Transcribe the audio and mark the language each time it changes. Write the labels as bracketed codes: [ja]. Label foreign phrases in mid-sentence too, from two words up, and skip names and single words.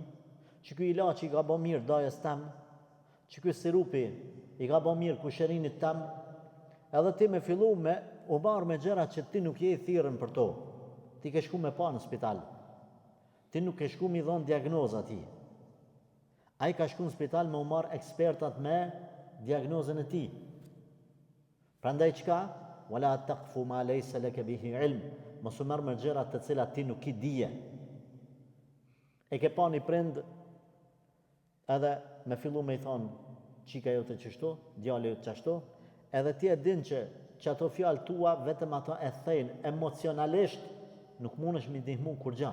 [sq] Që ky ilaçi i ka bë mirë dajës tam, që ky sirupi i ka bë mirë kusherinit tam, edhe ti me fillu me u barë me gjëra që ti nuk je i thirrën për to. Ti ke shku me pa në spital. Ti nuk ke shku mi dhonë diagnoza ti. Ai ka shku në spital me u marë ekspertat me diagnozën e ti. Prandaj çka? [ar] ولا تقف ما ليس لك به علم. [sq] Mos u merr me gjëra të cilat ti nuk i dije. E ke pa një prind edhe me fillu me i thonë qika jote qështu, djali jote qështu, edhe ti e din që ato fjalë tua vetëm ato e thejnë emocionalisht, nuk mundesh mi ndihmu kur gja.